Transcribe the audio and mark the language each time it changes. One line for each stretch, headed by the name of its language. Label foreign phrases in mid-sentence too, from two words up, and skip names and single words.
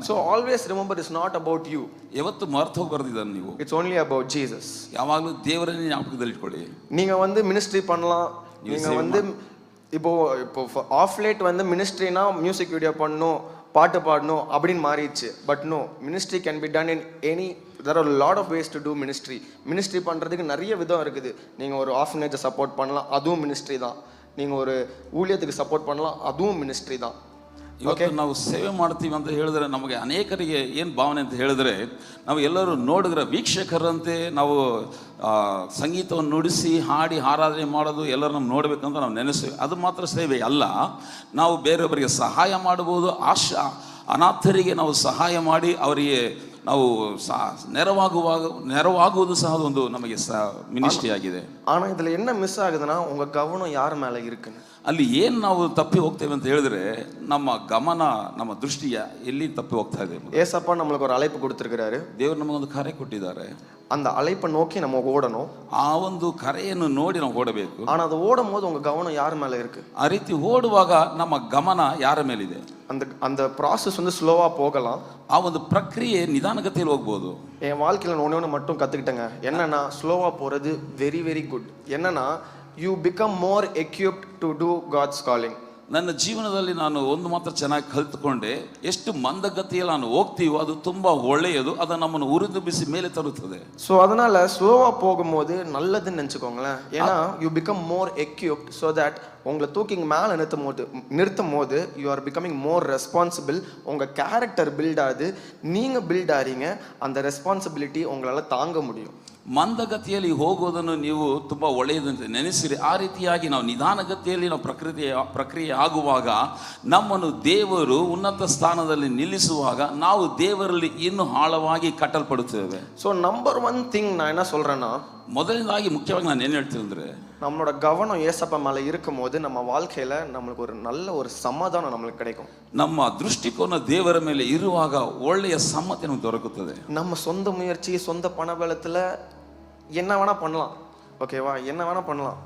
English: So always remember, it's not about you.
Kannada: ಯಾವತ್ತು ಮರೆತು ಹೋಗಬಾರ್ದಿದ್ದಾನೆ ನೀವು.
English: It's only about Jesus.
Kannada: ಯಾವಾಗಲೂ ದೇವರನ್ನೇ ಜ್ಞಾಪಕದಲ್ಲಿ ಇಟ್ಕೊಳ್ಳಿ.
Tamil: நீங்க வந்து மினிஸ்ட்ரி பண்ணலாம், நீங்க வந்து இப்போ
English: of late
Tamil: வந்து மினிஸ்ட்ரினா
English: music video
Tamil: பண்ணணும், பாட்டு பாடணும் அப்படின்னு மாறிடுச்சு.
English: but no, ministry can be done in any, there are a lot of ways to do ministry.
Tamil: மினிஸ்ட்ரி பண்ணுறதுக்கு நிறைய விதம் இருக்குது. நீங்கள் ஒரு
English: orphanage support
Tamil: பண்ணலாம், அதுவும் மினிஸ்ட்ரி தான். நீங்கள் ஒரு ஊழியத்துக்கு சப்போர்ட் பண்ணலாம், அதுவும் மினிஸ்ட்ரி தான்.
Kannada: ಇವತ್ತು ನಾವು ಸೇವೆ ಮಾಡ್ತೀವಿ ಅಂತ ಹೇಳಿದ್ರೆ ನಮಗೆ ಅನೇಕರಿಗೆ ಏನು ಭಾವನೆ ಅಂತ ಹೇಳಿದ್ರೆ, ನಾವು ಎಲ್ಲರೂ ನೋಡಿದ್ರೆ ವೀಕ್ಷಕರಂತೆ ನಾವು ಸಂಗೀತವನ್ನು ನುಡಿಸಿ ಹಾಡಿ ಆರಾಧನೆ ಮಾಡೋದು ಎಲ್ಲರೂ ನಾವು ನೋಡಬೇಕಂತ ನಾವು ನೆನೆಸ್ತೀವಿ. ಅದು ಮಾತ್ರ ಸೇವೆ ಅಲ್ಲ, ನಾವು ಬೇರೆಯವರಿಗೆ ಸಹಾಯ ಮಾಡಬಹುದು. ಅನಾಥರಿಗೆ ನಾವು ಸಹಾಯ ಮಾಡಿ ಅವರಿಗೆ ನಾವು ನೆರವಾಗುವುದು ಸಹ ಒಂದು ನಮಗೆ ಮಿನಿಸ್ಟ್ರಿ ಆಗಿದೆ.
Tamil: ஆனால் இதில் என்ன மிஸ் ஆகுதுன்னா, உங்கள் கவனம் யார் மேலே இருக்குன்னு.
Kannada: ಅಲ್ಲಿ ಏನು ನಾವು ತಪ್ಪಿ ಹೋಗ್ತೇವೆ ಅಂತ ಹೇಳಿದ್ರೆ, ನಮ್ಮ ಗಮನ, ನಮ್ಮ ದೃಷ್ಟಿಯ ಎಲ್ಲಿ ತಪ್ಪಿ ಹೋಗ್ತಾ ಇದೆ.
Tamil: ஏசப்பா நம்மளுக்கு ஒரு அழைப்பு கொடுத்துருக்கிறாரு.
Kannada: ದೇವರು ನಮಗೊಂದು ಕರೆ ಕೊಟ್ಟಿದ್ದಾರೆ.
Tamil: அந்த அழைப்பை நோக்கி நம்ம ஓடணும்.
Kannada: ಆ ಒಂದು ಕರೆಯನ್ನು ನೋಡಿ ನಾವು ಓಡಬೇಕು.
Tamil: ஆனால் அது ஓடும் போது உங்கள் கவனம் யார் மேலே இருக்கு?
Kannada: ಆ ರೀತಿ ಓಡುವಾಗ ನಮ್ಮ ಗಮನ ಯಾರ ಮೇಲಿದೆ?
Tamil: அந்த ப்ராசஸ் வந்து ஸ்லோவாக போகலாம்.
Kannada: ಆ ಒಂದು ಪ್ರಕ್ರಿಯೆ ನಿಧಾನಗತಿಯಲ್ಲಿ ಹೋಗ್ಬೋದು.
Tamil: என் வாழ்க்கையில் ஒன்று மட்டும் கற்றுக்கிட்டேங்க. என்னன்னா, ஸ்லோவாக போகிறது
English: very very good.
Tamil: என்னன்னா,
English: you become more equipped to do God's calling.
Kannada: ನನ್ನ ಜೀವನದಲ್ಲಿ ನಾನು ಒಂದು ಮಾತ್ರ ಚೆನ್ನಾಗಿ ಕಲಿತುಕೊಂಡೆ, ಎಷ್ಟು ಮಂದಗತಿಯಲ್ಲಿ ನಾನು ಹೋಗ್ತೀವೋ ಅದು ತುಂಬ ಒಳ್ಳೆಯದು, ಅದು ನಮ್ಮನ್ನು ಉರಿದು ಬಿಸಿ ಮೇಲೆ ತರುತ್ತದೆ.
Tamil: ஸோ அதனால ஸ்லோவாக போகும்போது நல்லதுன்னு நினச்சிக்கோங்களேன்.
English: ஏன்னா you become more equipped so that
Tamil: உங்களை தூக்கி மேலே நிறுத்தும் போது
English: you are becoming more responsible.
Tamil: உங்கள்
English: character build
Tamil: ஆகுது, நீங்கள் பில்ட் ஆகிறீங்க, அந்த ரெஸ்பான்சிபிலிட்டி உங்களால் தாங்க முடியும்.
Kannada: ಮಂದಗತಿಯಲ್ಲಿ ಹೋಗೋದನ್ನು ನೀವು ತುಂಬ ಒಳ್ಳೆಯದಂತೆ ನೆನೆಸಿರಿ. ಆ ರೀತಿಯಾಗಿ ನಾವು ನಿಧಾನಗತಿಯಲ್ಲಿ ನಾವು ಪ್ರಕ್ರಿಯೆ ಆಗುವಾಗ ನಮ್ಮನ್ನು ದೇವರು ಉನ್ನತ ಸ್ಥಾನದಲ್ಲಿ ನಿಲ್ಲಿಸುವಾಗ ನಾವು ದೇವರಲ್ಲಿ ಇನ್ನೂ ಆಳವಾಗಿ ಕಟ್ಟಲ್ಪಡುತ್ತೇವೆ.
English: so number one thing
Tamil: நான் என்ன சொல்கிறேன்னா,
Kannada: ಮೊದಲನೇದಾಗಿ ಮುಖ್ಯವಾಗಿ ನಾನು ಏನು ಹೇಳ್ತೀನಿ ಅಂದರೆ,
Tamil: நம்மளோட கவனம் ஏசப்பா மேலே இருக்கும் போது நம்ம வாழ்க்கையில் நம்மளுக்கு ஒரு நல்ல ஒரு சமாதானம் நம்மளுக்கு கிடைக்கும்.
Kannada: ನಮ್ಮ ದೃಷ್ಟಿಕೋನ ದೇವರ ಮೇಲೆ ಇರುವಾಗ ಒಳ್ಳೆಯ ಸಮ್ಮತಿ ನಮಗೆ ದೊರಕುತ್ತದೆ.
Tamil: நம்ம சொந்த முயற்சி, சொந்த பணபலத்தில் என்ன வேணால் பண்ணலாம், ஓகேவா, என்ன வேணால் பண்ணலாம்.